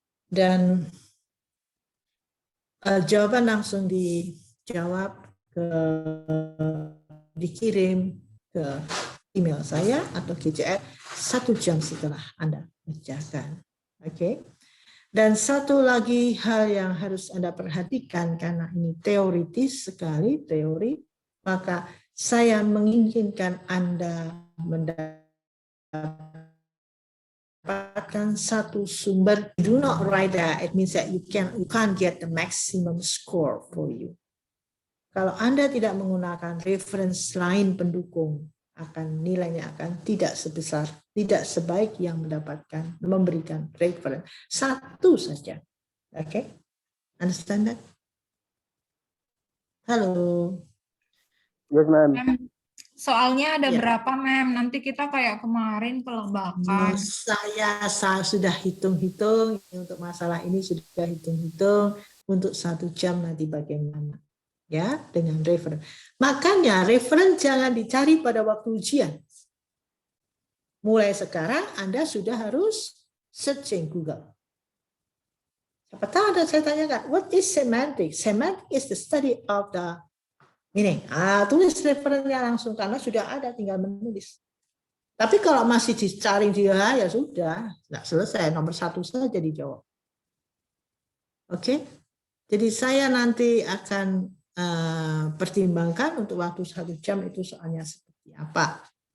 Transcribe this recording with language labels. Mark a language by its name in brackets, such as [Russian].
[Indonesian] Dan jawaban langsung dijawab dikirim ke email saya atau GCR 1 jam setelah Anda mengerjakan. Oke. Dan satu lagi hal yang harus Anda perhatikan karena ini teoritis sekali, teori, maka saya menginginkan Anda mendapatkan satu sumber. [English] Do not write that, it means that you can't get the maximum score for you. [Indonesian] Kalau Anda tidak menggunakan reference lain pendukung, nilainya akan tidak sebaik yang memberikan reference satu saja. [English] Oke? Understand that? [Indonesian] Halo. [English] Yes, ma'am. [Indonesian] Mem, soalnya ada Ya. berapa, Mem? Nanti kita kayak kemarin kelebakan. Saya sudah hitung-hitung untuk masalah ini, sudah hitung-hitung untuk 1 jam nanti bagaimana. Ya, dengan reference. Makanya reference jangan dicari pada waktu ujian. Mulai sekarang Anda sudah harus searching Google. Siapa tahu ada saya tanyakan, [English] what is semantics? Semantics is the study of the meaning. [Indonesian] Tulis referensinya langsung karena sudah ada, tinggal menulis. Tapi kalau masih dicari dia, ya sudah, nggak selesai. Nomor 1 saja dijawab. Oke? Jadi saya nanti akan pertimbangkan untuk waktu 1 jam itu soalnya seperti apa.